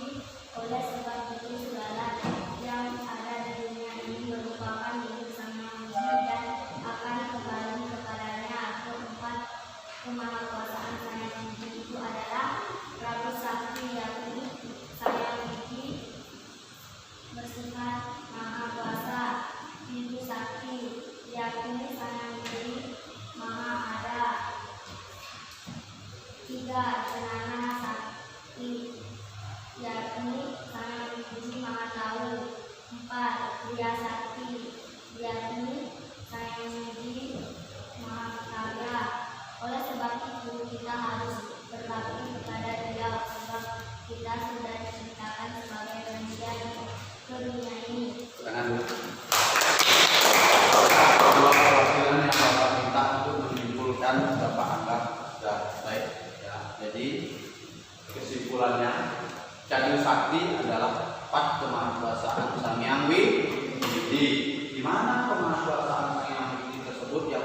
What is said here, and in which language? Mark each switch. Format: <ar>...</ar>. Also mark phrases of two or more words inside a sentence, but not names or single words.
<id>Oleh sebab itu segala yang ada di dunia ini merupakan milik Sang Hyang Widi dan akan kembali kepadanya. Keempat kemahakuasaan Sang Hyang Widi itu adalah Prabu Sakti yakni Sang Hyang Widi bersifat maha kuasa. Ibu Sakti yakni Sang Hyang Widi maha ada. Tiga Jenana Sakti yakni Sang Hyang Widi maha tahu. Empat Dia Sakti yakni Sang Hyang Widi maha kaya. Oleh sebab itu kita harus berbakti kepada Dia sebab kita sudah diciptakan sebagai manusia ke dunia ini. Tangan dulu. Dua perwakilan yang Bapak minta untuk menyimpulkan Bapak anggap sudah baik. Ya, jadi kesimpulannya Jatuh Sakti adalah empat kemahakuasaan Sang Hyang Widi. Di mana kemahakuasaan Sang Hyang Widi tersebut</id>